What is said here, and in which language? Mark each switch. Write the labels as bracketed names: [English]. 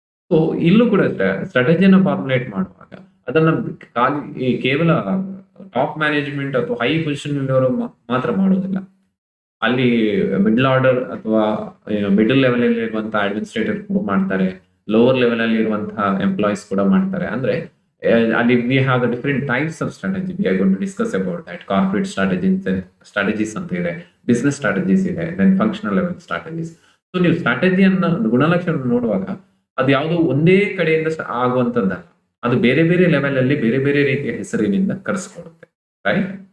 [Kannada] So ಇಲ್ಲೂ ಕೂಡ ಸ್ಟ್ರಾಟಜಿಯನ್ನ formulate ಮಾಡುವಾಗ ಅದನ್ನ ಕೇವಲ ಟಾಪ್ ಮ್ಯಾನೇಜ್ಮೆಂಟ್ ಅಥವಾ ಹೈ ಪೊಸಿಷನ್ ಇರೋರು ಮಾತ್ರ ಮಾಡೋದಿಲ್ಲ. ಅಲ್ಲಿ ಮಿಡಲ್ ಆರ್ಡರ್ ಅಥವಾ ಮಿಡಲ್ ಲೆವೆಲ್ ಅಲ್ಲಿ ಇರುವಂತಹ ಅಡ್ಮಿನಿಸ್ಟ್ರೇಟರ್ ಕೂಡ ಮಾಡ್ತಾರೆ, ಲೋವರ್ ಲೆವೆಲ್ ಅಲ್ಲಿ ಇರುವಂತಹ ಎಂಪ್ಲಾಯೀಸ್ ಕೂಡ ಮಾಡ್ತಾರೆ. ಅಂದ್ರೆ ಅಲ್ಲಿ [English] we have the different types of strategy. We are going to discuss about that. Corporate strategies [Kannada] ಅಂತ ಇದೆ, [English] Business strategies ಇದೆ, then functional level strategies. [Kannada] So ನೀವು ಸ್ಟ್ರಾಟಜಿಯನ್ನ ಗುಣಲಕ್ಷಣ ನೋಡುವಾಗ ಅದು ಯಾವುದೋ ಒಂದೇ ಕಡೆಯಿಂದ ಆಗುವಂತದ್ದಲ್ಲ, ಅದು ಬೇರೆ ಬೇರೆ ಲೆವೆಲ್ ಅಲ್ಲಿ ಬೇರೆ ಬೇರೆ ರೀತಿಯ ಹೆಸರಿನಿಂದ ಕರೆಸ್ಕೊಳ್ಳುತ್ತೆ, ರೈಟ್?